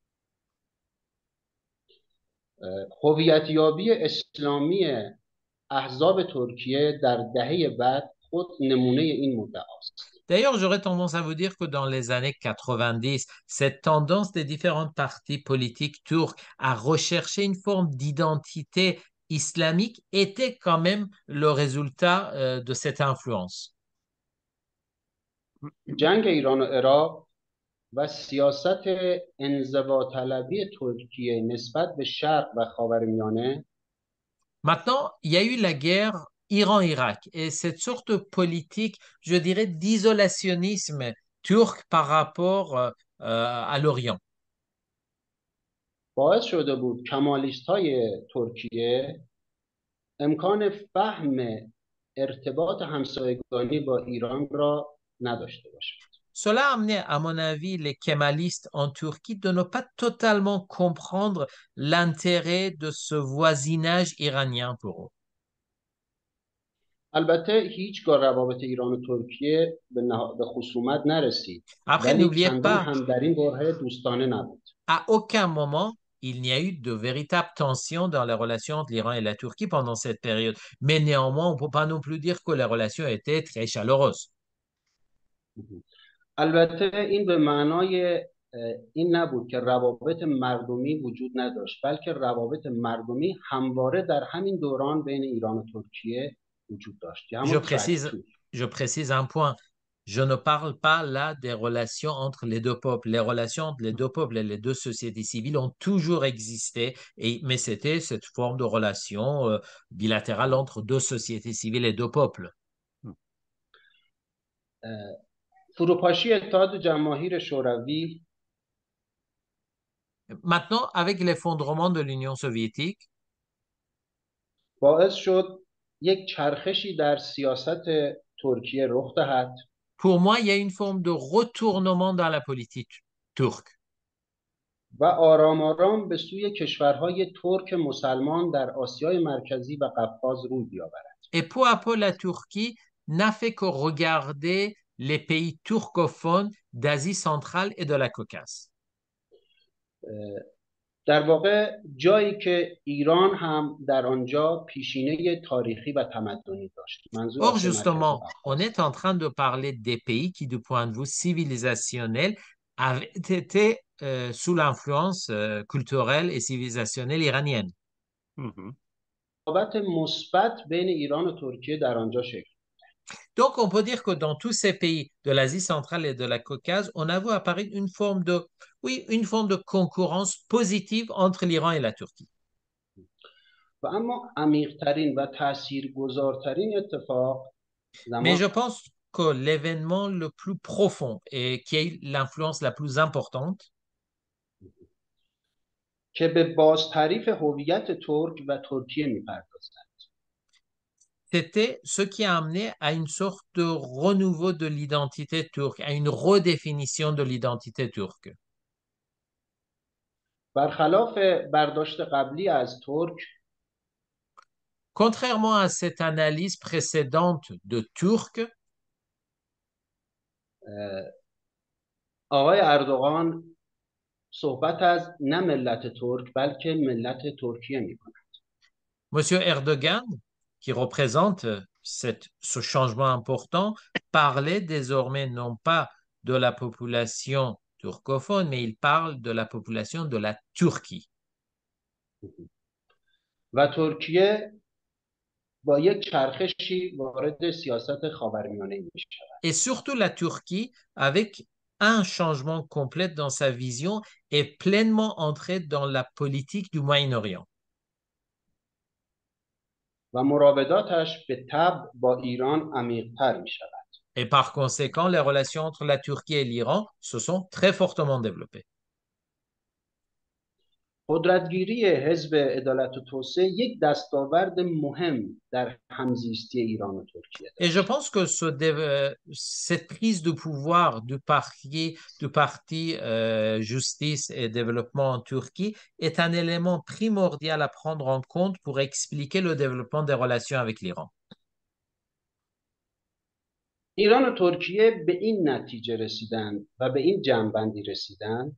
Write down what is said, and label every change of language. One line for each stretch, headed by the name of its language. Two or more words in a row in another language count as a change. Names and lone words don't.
Persian: هویت‌یابی اسلامی احزاب ترکیه در دهه بعد خود نمونه این مدعاست.
French: D'ailleurs, j'aurais tendance à vous dire que dans les années 90, cette tendance des différentes partis politiques turcs à rechercher une forme d'identité islamique était quand même le résultat de cette influence.
Persian: جنگ ایران و عراق و سیاست انزواطلبی ترکیه نسبت به شرق و خاورمیانه.
French: Maintenant, il y a eu la guerre Iran-Irak et cette sorte de politique, je dirais, d'isolationnisme turc par rapport à l'Orient.
Persian: باعث شده بود کمالیست‌های ترکیه امکان فهم ارتباط همسایگانی با ایران را نداشته باشند.
French: Cela a amené, à mon avis, les kémalistes en Turquie de ne pas totalement comprendre l'intérêt de ce voisinage iranien pour eux.
Persian: البته هیچگاه روابط ایران و ترکیه به خصومت نرسید.
French: Après,
Persian: ولی
French: n'oubliez
Persian: چندان
French: pas,
Persian: هم در این برهه دوستانه نبود.
French: à aucun moment, il n'y a eu de véritable tension dans les relations entre l'Iran et la Turquie pendant cette période. Mais néanmoins, on ne peut pas non plus dire que les relations étaient très chaleureuses.
Persian: البته این به معنای این نبود که روابط مردمی وجود نداشت، بلکه روابط مردمی همواره در همین دوران بین ایران و ترکیه وجود داشت.
French: Je précise un point. Je ne parle pas là des relations entre les deux peuples. Les relations entre les deux peuples et les deux sociétés civiles ont toujours existé, mais c'était cette forme de relation bilatérale entre deux sociétés civiles et deux peuples.
Persian: فروپاشی اتحاد جماهیر شوروی
French: Maintenant, avec l'effondrement de l'Union soviétique,
Persian: باعث شد یک چرخشی در سیاست ترکیه رخ دهد.
French: Pour moi, il y a une forme de retournement dans la politique turque.
Persian: و آرام آرام به سوی کشورهای ترک مسلمان در آسیای مرکزی و قفقاز روی بیاورد.
French: Et peu à peu, la Turquie n'a fait que regarder les pays turcophones d'Asie centrale et de la Caucase.
Persian: در واقع جایی که ایران هم در آنجا پیشینه تاریخی و تمدنی داشت. منظور
French: Or,
Persian: آسیا مرکزی
French: justement, on est en train de parler des pays qui, du point de vue civilisationnel, avaient été sous l'influence culturelle et civilisationnelle iranienne. Mhm.
Persian: رقابت مثبت بین ایران و ترکیه در آنجا شکل.
French: Donc, on peut dire que dans tous ces pays de l'Asie centrale et de la Caucase, on a vu apparaître une forme de, oui, une forme de concurrence positive entre l'Iran et la Turquie.
Persian: و اما عمیق‌ترین و تاثیرگذارترین اتفاق
French: Mais je
Persian: زمان
French: pense que l'événement le plus profond et qui a eu l'influence la plus importante,
Persian: که به بازتعریف هویت ترک و ترکیه می‌پردازد.
French: c'était ce qui a amené à une sorte de renouveau de l'identité turque, à une redéfinition de l'identité turque.
Persian: برخلاف برداشت قبلی از ترک،
French: Contrairement à cette analyse précédente de Turcs,
Persian: آقای اردوغان صحبت از نه ملت ترک بلکه ملت ترکیه می‌کند.
French: M. Erdogan, qui représente ce changement important, parlait désormais non pas de la population turcophone, mais il parle de la population de la Turquie.
Persian: و ترکیه با یک چرخشی وارد سیاست خاورمیانه می‌شود.
French: Et surtout la Turquie, avec un changement complet dans sa vision, est pleinement entrée dans la politique du Moyen-Orient.
Persian: و مراوداتش به طبع با ایران عمیق‌تر می‌شود.
French: Et par conséquent, les relations entre la Turquie et l'Iran se sont très fortement développées.
Persian: قدرتگیری حزب عدالت و توسعه یک دستاورد مهم در همزیستی ایران و ترکیه
French: Et je
Persian: داشت.
French: pense que cette prise de pouvoir du parti Justice et Développement en Turquie est un élément primordial à prendre en compte pour expliquer le développement des relations avec l'Iran.
Persian: ایران و ترکیه به این نتیجه رسیدند و به این جمع‌بندی رسیدند